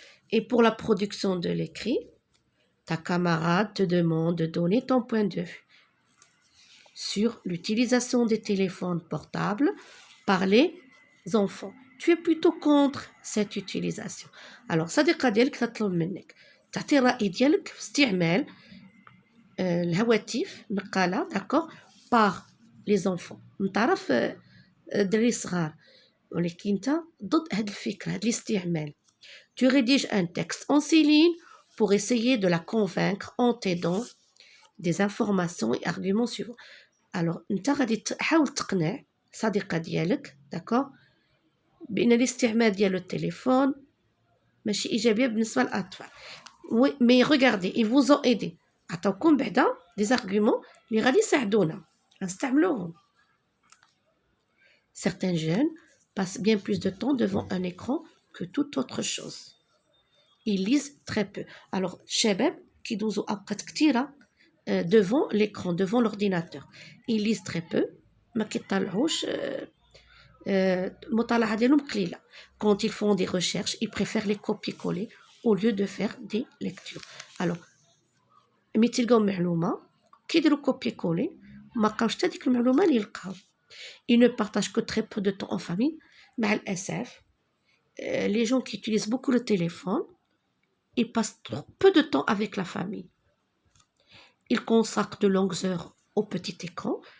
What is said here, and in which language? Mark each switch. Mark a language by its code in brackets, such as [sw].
[fr] Et pour la production de l'écrit, ta camarade te demande de donner ton point de vue sur l'utilisation des téléphones portables par les enfants. Tu es plutôt contre cette utilisation. [ar] Alors, صديقة ديالك تطلب منك تعطي الرأي ديالك في استعمال الهواتف نقالة d'accord [fr] par les enfants. [ar] من طرف دري صغار ولكن انت ضد هذه الفكره هذا الاستعمال. [fr] Tu rédiges un texte en 6 lignes pour essayer de la convaincre en t'aidant des informations et arguments suivants. [ar] Alors انت غادي تحاول تقنع صديقه ديالك d'accord بان الاستعمال ديال التليفون ماشي ايجابيه بالنسبه للاطفال. [fr] Oui, mais regardez, ils vous ont aidé. [ar] عطاوكم بعدا des arguments اللي غادي يساعدونا نستعملوهم. [fr] Certains jeunes passent bien plus de temps devant un écran que toute autre chose. Ils lisent très peu. Alors, [ar] شباب كيدوزوا أوقات كثيرة [fr] devant l'écran, devant l'ordinateur. Ils lisent très peu. [ar] ما كيطلعوش المطالعة ديالهم قليلة. [fr] Quand ils font des recherches, ils préfèrent les copier-coller au lieu de faire des lectures. [ar] Alors, ملي تلقاو معلومة كيديروا copier-coller ما لقاوش حتى ديك المعلومة اللي لقاو. [fr] Ils ne partagent que très peu de temps en famille. [ar] مع الأسف, [fr] les gens qui utilisent beaucoup le téléphone, ils passent trop peu de temps avec la famille. Ils consacrent de longues heures au petit écran.